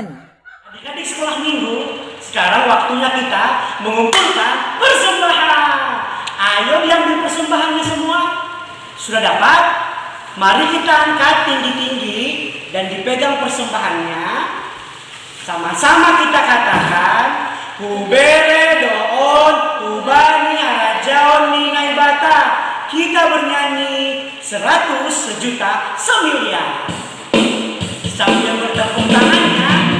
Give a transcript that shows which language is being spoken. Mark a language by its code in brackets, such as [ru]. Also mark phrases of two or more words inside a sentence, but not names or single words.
[id] Adik-adik sekolah minggu, sekarang waktunya kita mengumpulkan persembahan. Ayo diambil persembahannya semua. Sudah dapat? Mari kita angkat tinggi-tinggi dan dipegang persembahannya. Sama-sama kita katakan, [bts] Hubere doon, ubani arajaon ninai bata. [id] Kita bernyanyi 100, sejuta, semiliar. Sambil bertepuk tangannya.